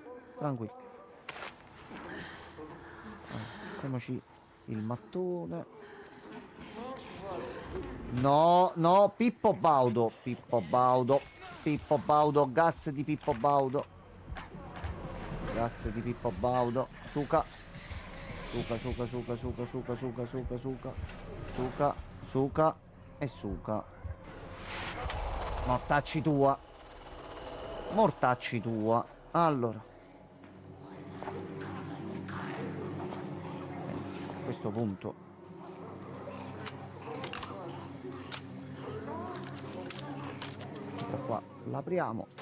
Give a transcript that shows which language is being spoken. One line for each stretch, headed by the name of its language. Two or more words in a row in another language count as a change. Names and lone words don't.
Italian: Tranquillo. Mettiamoci il mattone. No, no, Pippo Baudo. Pippo Baudo. Pippo Baudo, gas di Pippo Baudo. Gas di Pippo Baudo. Suca. Suca, suca, suca, suca, suca, suca, suca, suca. Suca, suca e suca. Mortacci tua. Mortacci tua. Allora. A questo punto. Questa qua l'apriamo.